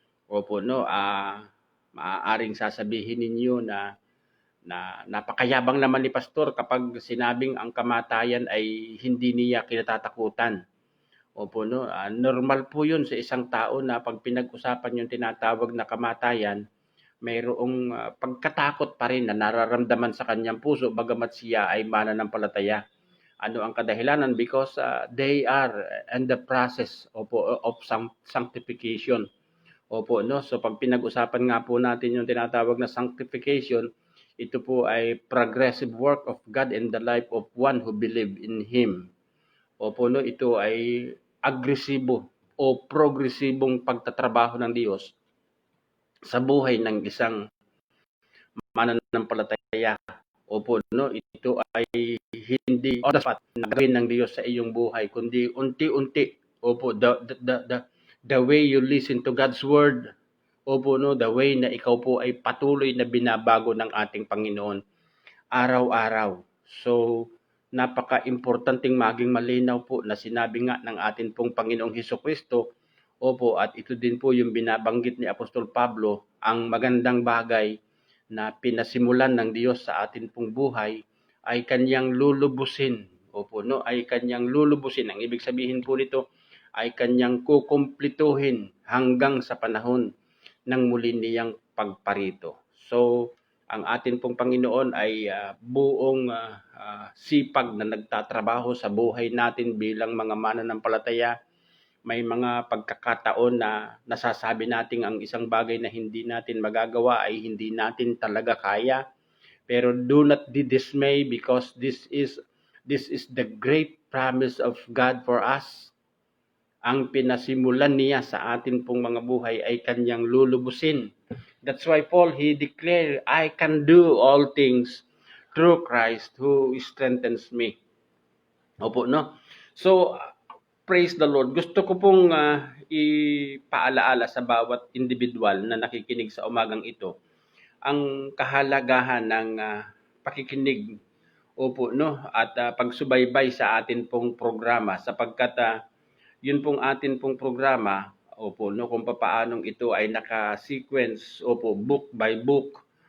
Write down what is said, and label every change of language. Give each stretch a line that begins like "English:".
Filipino: Opo, no, maaaring sasabihin ninyo na napakayabang naman ni pastor kapag sinabing ang kamatayan ay hindi niya kinatatakutan. Opo, no, normal po yun sa isang tao na pag pinag-usapan yung tinatawag na kamatayan, mayroong pagkatakot pa rin na nararamdaman sa kanyang puso bagamat siya ay mananampalataya. Ano ang kadahilanan?
English: Because they are in the process of sanctification.
Filipino: Opo, no, so pag pinag-usapan nga po natin yung tinatawag na sanctification, ito po ay
English: progressive work of God in the life of one who believe in Him.
Filipino: Opo, no, ito ay agresibo o progresibong pagtatrabaho ng Diyos sa buhay ng isang mananampalataya. Opo, no, ito ay hindi on the spot na gawin ng Diyos sa iyong buhay, kundi unti-unti.
English: Opo, the way you listen to God's word.
Filipino: Opo, no, the way na ikaw po ay patuloy na binabago ng ating Panginoon araw-araw. So, napaka-importanting maging malinaw po na sinabi nga ng atin pong Panginoong Hesukristo. Opo, at ito din po yung binabanggit ni Apostol Pablo, ang magandang bagay na pinasimulan ng Diyos sa atin pong buhay ay kanyang lulubusin. Opo, no, ay kanyang lulubusin. Ang ibig sabihin po nito ay kanyang kukumplituhin hanggang sa panahon ng muli niyang pagparito. So, ang atin pong Panginoon ay buong sipag na nagtatrabaho sa buhay natin bilang mga mananampalataya. May mga pagkakataon na nasasabi natin ang isang bagay na hindi natin magagawa ay hindi natin talaga kaya.
English: Pero do not be dismayed because this is the great promise of God for us.
Filipino: Ang pinasimulan niya sa atin pong mga buhay ay kanyang lulubusin.
English: That's why Paul, he declared, I can do all things through Christ who strengthens me. Opo, no? So, praise the Lord.
Filipino: Gusto ko pong ipaalaala sa bawat individual na nakikinig sa umagang ito ang kahalagahan ng pakikinig. Opo, no? At pagsubaybay sa atin pong programa sapagkat yun pong atin pong programa, opo, no, kung paanong ito ay naka-sequence, opo, book by book.